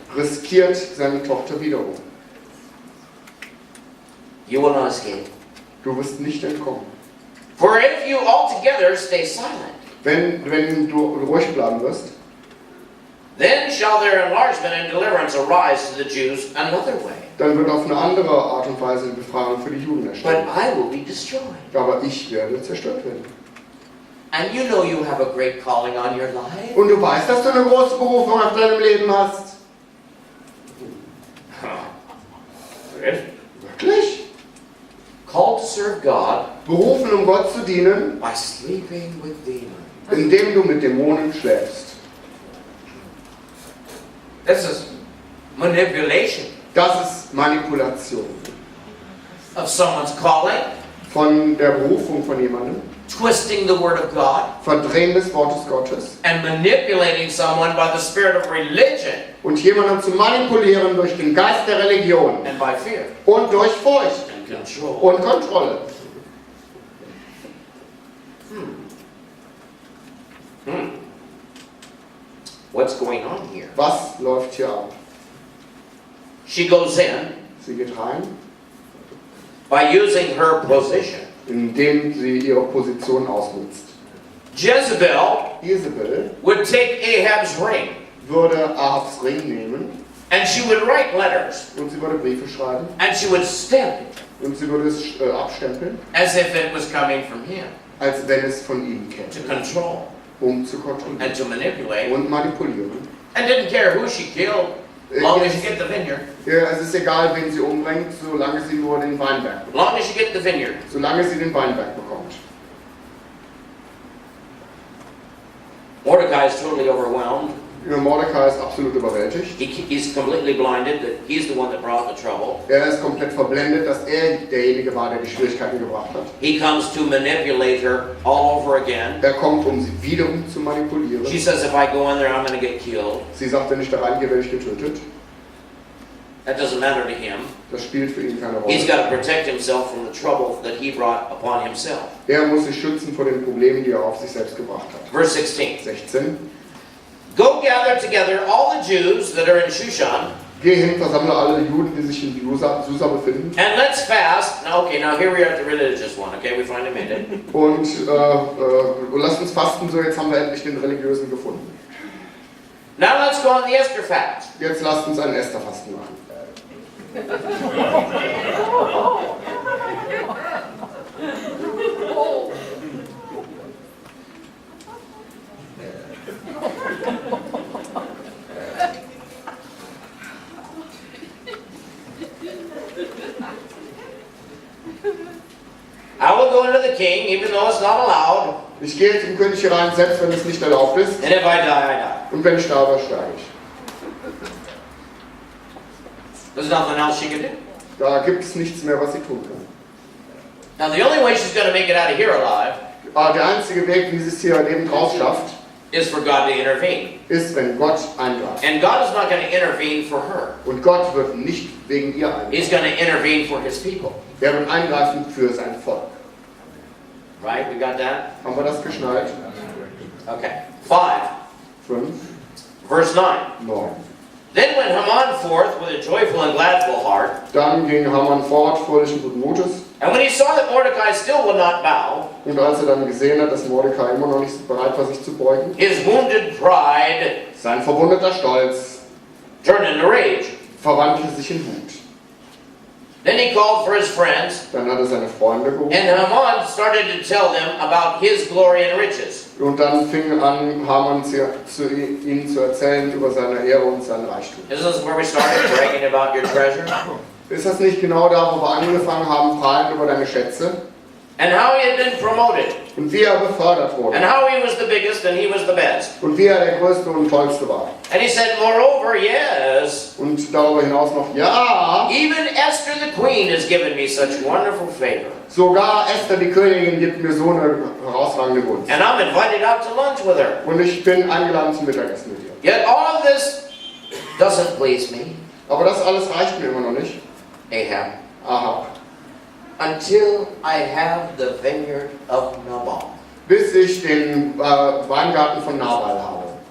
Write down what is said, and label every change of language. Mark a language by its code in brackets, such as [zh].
[de] Riskiert seine Tochter wiederum. [en] You will not escape. [de] Du wirst nicht entkommen. [en] For if you altogether stay silent, [de] Wenn du ruhig bleiben wirst, [en] then shall their enlargement and deliverance arise to the Jews another way. [de] dann wird auf eine andere Art und Weise die Befreiung für die Juden [en] But [de] erstellen. [en] I will be destroyed. [de] Aber ich werde zerstört werden. [en] And you know you have a great calling on your life. [de] Und du weißt, dass du eine große Berufung auf deinem Leben hast. Wirklich? [en] Called to serve God [de] Berufen, um Gott zu dienen, [en] by sleeping with demons. [de] indem du mit Dämonen schläfst. [en] This is manipulation [de] Das ist Manipulation. [en] of someone's calling, [de] Von der Berufung von jemandem, [en] twisting the word of God, [de] Verdrehen des Wortes Gottes [en] and manipulating someone by the spirit of religion [de] und jemanden zu manipulieren durch den Geist der Religion [en] and by fear [de] und durch Furcht [en] and control. [de] und Kontrolle. [en] What's going on here? [de] Was läuft hier ab? [en] She goes in [de] Sie geht rein, [en] by using her position. [de] indem sie ihre Position ausnutzt. [en] Jezebel [de] Isabel [en] would take Ahab's ring [de] würde Ahabs Ring nehmen [en] and she would write letters [de] und sie würde Briefe schreiben [en] and she would stamp it [de] und sie würde es abstempeln, [en] as if it was coming from him [de] als wenn es von ihm käme, [en] to control [de] um zu kontrollieren [en] and to manipulate [de] und manipulieren. [en] and didn't care who she killed long as you get the vineyard. [de] Ja, es ist egal, wen sie umbringt, solange sie nur den Weinberg bekommt. [en] Long as you get the vineyard. [de] Solange sie den Weinberg bekommt. [en] Mordecai is totally overwhelmed. [de] Ja, Mordecai ist absolut überwältigt. [en] He's completely blinded that he's the one that brought the trouble. [de] Er ist komplett verblendet, dass er derjenige war, der die Schwierigkeiten gebracht hat. [en] He comes to manipulate her all over again. [de] Er kommt, um sie wiederum zu manipulieren. [en] She says, if I go in there, I'm going to get killed. [de] Sie sagt, wenn ich da reingehe, werde ich getötet. [en] That doesn't matter to him. [de] Das spielt für ihn keine [en] He's [de] Rolle. [en] got to protect himself from the trouble that he brought upon himself. [de] Er muss sich schützen vor den Problemen, die er auf sich selbst gebracht hat. [en] Verse 16. [de] 16. [en] Go gather together all the Jews that are in Shushan, [de] Geh hin, versammle alle Juden, die sich in Susa befinden. [en] and let's fast. Now, okay, now here we are at the religious one. Okay, we finally made it. [de] Und lasst uns fasten, so jetzt haben wir endlich den Religiösen gefunden. [en] Now let's go on the Esther fast. [de] Jetzt lasst uns ein Estherfasten machen. [en] I will go into the king, even though it's not allowed. [de] Ich gehe zum König herein, selbst wenn es nicht erlaubt ist. [en] And if I die, I die. [de] Und wenn ich sterbe, sterbe ich. [en] There's nothing else she can do. [de] Da gibt es nichts mehr, was sie tun kann. [en] Now, the only way she's going to make it out of here alive [de] Aber der einzige Weg, wie sie es hier Leben draus schafft, [en] is for God to intervene. [de] ist, wenn Gott eingreift. [en] And God is not going to intervene for her. [de] Und Gott wird nicht wegen ihr eingreifen. [en] He's going to intervene for his people. [de] Er wird eingreifen für sein Volk. [en] Right? We got that? [de] Haben wir das geschnallt? [en] Okay. 5. [de] 5, [en] Verse 9. [de] 9. [en] Then went Haman forth with a joyful and gladful heart. [de] Dann ging Haman fort, fröhlich und guten Mutes. [en] And when he saw that Mordecai still would not bow, [de] Und als er dann gesehen hat, dass Mordecai immer noch nicht bereit war, sich zu beugen, [en] his wounded pride [de] sein verwundeter Stolz [en] turned into rage. [de] verwandelte sich in Wut. [en] Then he called for his friends, [de] Dann hat er seine Freunde gerufen. [en] and Haman started to tell them about his glory and riches. [de] Und dann fing an, Haman ihnen zu erzählen über seine Ehre und sein Reichtum. [en] Isn't this where we started bragging about your treasure? [de] Ist das nicht genau da, wo wir angefangen haben, prahlen über deine Schätze? [en] And how he had been promoted, [de] Und wie er befördert wurde. [en] and how he was the biggest and he was the best. [de] Und wie er der Größte und Tollste war. [en] And he said, moreover, yes, [de] Und darüber hinaus noch, ja, [en] even Esther the queen has given me such wonderful favor. [de] sogar Esther, die Königin, gibt mir so eine herausragende Gunst. [en] And I'm invited out to lunch with her. [de] Und ich bin eingeladen zum Mittagessen mit ihr. [en] Yet all of this doesn't please me, [de] Aber das alles reicht mir immer noch nicht. [en] Ahab, [de] Aha. [en] until I have the vineyard of Nabal. [de] Bis ich den Weingarten von Nabal habe.